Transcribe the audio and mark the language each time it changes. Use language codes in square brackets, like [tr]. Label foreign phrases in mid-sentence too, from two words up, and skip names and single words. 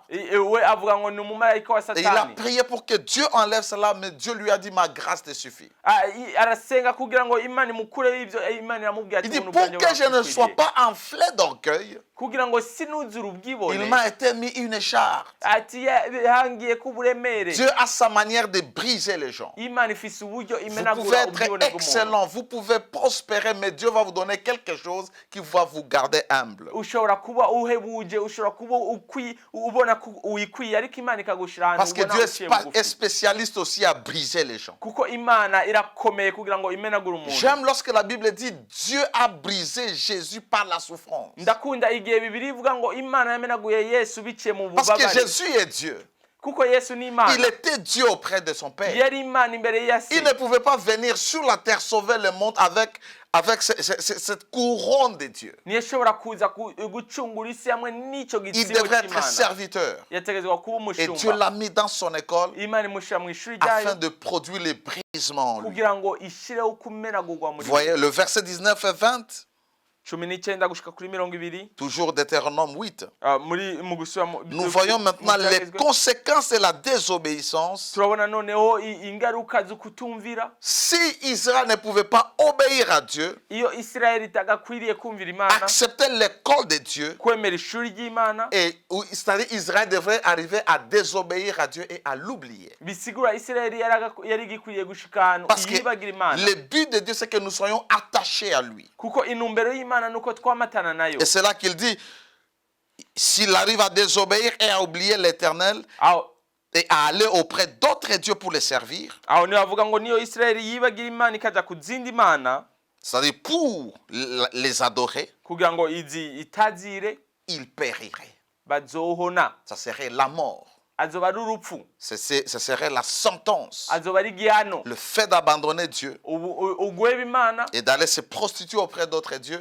[rn] we avuga ngo ni umumarayika wa [fr] Et il a [rn] satani. [fr] prié pour que Dieu enlève cela, mais Dieu lui a dit ma grâce te suffit. [rn] arasenga kugira ngo imana imukureho ibyo imana iramubwira [fr] Il [rn] ati [fr] dit pour que je ne sois pas enflé d'orgueil, [rn] kugira ngo sinuzure ubwibone. [fr] il m'a été mis une écharde. [rn] ati yahangiye kuburemere. [fr] Dieu a sa manière de briser les gens. [rn] imana ifise uburyo [fr] Vous pouvez [rn] imenagura [fr] être [rn] ubwibone bw'umuntu. [fr] excellent, vous pouvez prospérer, mais Dieu va vous donner quelque chose qui va vous garder humble. [rn] ushobora kuba uhebuje, ushobora kuba ubona wikwiye, ariko imana ikagushira [fr] Parce [rn] ahantu [fr] que Dieu [rn] uciye [fr] est [rn] bugufi. [fr] spécialiste aussi à briser les gens. [rn] kuko imana irakomeye kugira ngo imenagure umuntu. [fr] J'aime lorsque la Bible dit Dieu a brisé Jésus par la souffrance. [rn] ndakunda igihe bibiri ivuga ngo imana yamenaguye Yesu biciye mu [fr] Parce que [rn] bubabare. [fr] Jésus est Dieu. [rn] kuko Yesu ni imana. [fr] Il était Dieu auprès de son Père. [rn] yari imana imbere ya se. [fr] Il ne pouvait pas venir sur la terre sauver le monde avec cette couronne de Dieu. [rn] ntiyashobora kuza gucungura isi hamwe n'icyo [fr] Il [rn] gitsibo [fr] devrait être [rn] cy'imana. [fr] serviteur. [rn] yategetswe kuba [fr] Et Dieu [rn] umushumba. [fr] l'a mis dans son école [rn] imana imushyira mu ishuri ryayo [fr] afin de produire les brisements en lui. [rn] kugira ngo ishyireho kumenagurwa muri [fr] Vous voyez le verset 19 et 20, [rn] 19 gushika kuri 20. [fr] toujours Deutéronome 8. [rn] mu gusubira [fr] Nous voyons maintenant les conséquences de la désobéissance. [rn] turabona noneho ingaruka zo kutumvira. [fr] Si Israël ne pouvait pas obéir à Dieu, [rn] iyo Isirayeli itagakwiriye kumvira imana, [fr] accepter l'école de Dieu, [rn] kwemera ishuri ry'imana, [fr] c'est-à-dire Israël devrait arriver à désobéir à Dieu et à l'oublier. [rn] bisigura Isirayeli yari gikwiriye gushika ahantu [fr] Parce que [rn] yibagira imana. [fr] le but de Dieu, c'est que nous soyons attachés à lui. [rn] kuko intumbero y'imana nuko twamatana nayo. [fr] Et c'est là qu'il dit, s'il arrive à désobéir et à oublier l'Éternel et à aller auprès d'autres dieux pour les servir, [rn] aho niyo avuga ngo niyo Isirayeli yibagira imana ikaja kuzindi mana, [fr] c'est-à-dire pour les adorer, [rn] kugira ngo itazire, [fr] il périrait. [rn] bazohona. [fr] Ça serait la mort. [rn] azoba ari urupfu, [fr] Ce serait la sentence. [rn] azoba ari igihano. [fr] Le fait d'abandonner Dieu [rn] ugweba imana [fr] et d'aller se prostituer auprès d'autres dieux,